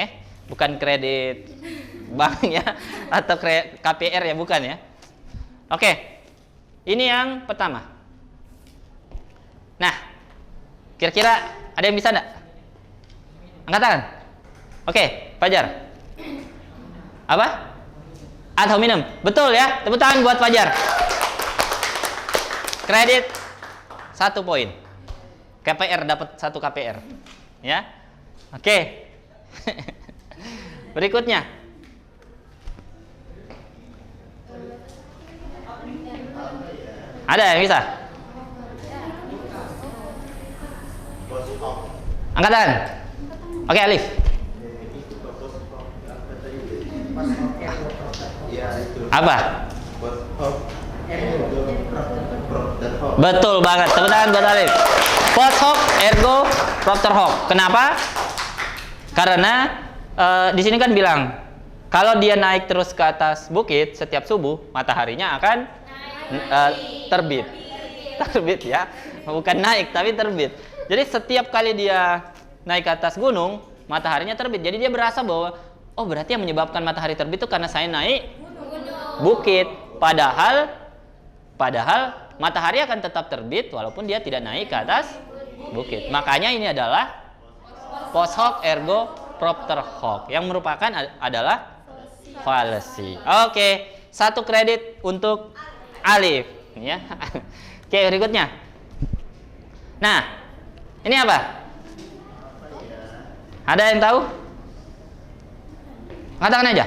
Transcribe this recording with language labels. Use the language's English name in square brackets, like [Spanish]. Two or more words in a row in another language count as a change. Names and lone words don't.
[Indonesian] Bukan kredit bank ya atau KPR ya, bukan ya. Oke. Ini yang pertama. Nah, kira-kira ada yang bisa enggak? Angkat tangan. Oke, Fajar. Apa? [Latin] Ad hominem. [Indonesian] Betul ya. Tepuk tangan buat Fajar. Kredit 1 poin. KPR dapat 1 KPR. Ya. Oke. Berikutnya. Ada yang bisa? Angkatan. Oke, Alif. Apa? Betul banget. Tepuk tangan buat Alif. [Latin] Post hoc ergo propter hoc. [Indonesian] Kenapa? Karena di sini kan bilang kalau dia naik terus ke atas bukit setiap subuh, mataharinya akan terbit. Terbit ya. Bukan naik tapi terbit. Jadi setiap kali dia naik ke atas gunung, mataharinya terbit. Jadi dia berasa bahwa oh berarti yang menyebabkan matahari terbit itu karena saya naik bukit. Padahal matahari akan tetap terbit walaupun dia tidak naik ke atas bukit. Makanya ini adalah [Latin] post hoc ergo propter hoc [Indonesian] yang merupakan adalah fallacy. Oke, 1 kredit untuk Alif ya. Oke, berikutnya. Nah, ini apa? Ada yang tahu? Katakan aja.